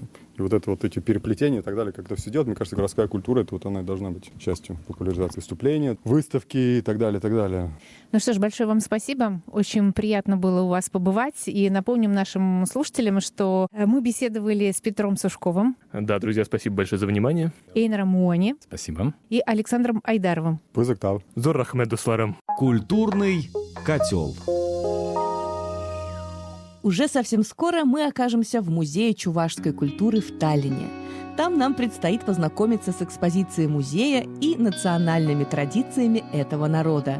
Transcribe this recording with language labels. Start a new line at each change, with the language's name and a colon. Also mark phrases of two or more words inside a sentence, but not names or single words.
Russian: И вот это вот эти переплетения и так далее, когда все делать, мне кажется, городская культура, это вот она и должна быть частью популяризации выступления, выставки и так далее, и так далее. Ну что ж, большое вам спасибо. Очень приятно было у вас побывать. И напомним нашим слушателям, что мы беседовали с Петром Сушковым, Да, друзья, спасибо большое за внимание. Эйнером Муони Спасибо. и Александром Айдаровым. Пызыктав.
Tatar: Зор рахмет дусларам.
Russian: Культурный котел. Уже совсем скоро мы окажемся в Музее чувашской культуры в Таллине. Там нам предстоит познакомиться с экспозицией музея и национальными традициями этого народа.